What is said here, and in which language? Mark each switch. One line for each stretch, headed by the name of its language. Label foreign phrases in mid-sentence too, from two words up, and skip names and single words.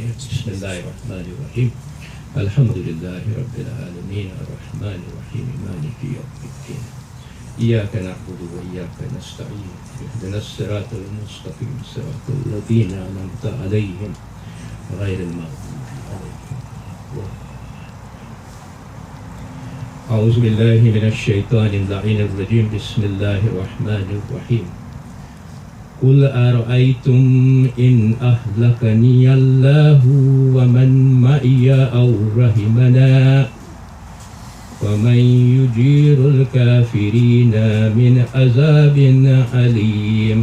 Arabic: بسم الله الرحمن الرحيم الحمد لله رب العالمين الرحمن الرحيم مالك يوم الدين إياك نعبد وإياك نستعين اهدنا الصراط المستقيم صراط الذين أنعمت عليهم غير المغضوب عليهم. أعوذ بالله من الشيطان اللعين الرجيم. بسم الله الرحمن الرحيم. قل أرأيتم إن أهلكني الله ومن معي أو رحمنا ومن يجير الكافرين من عذاب أليم.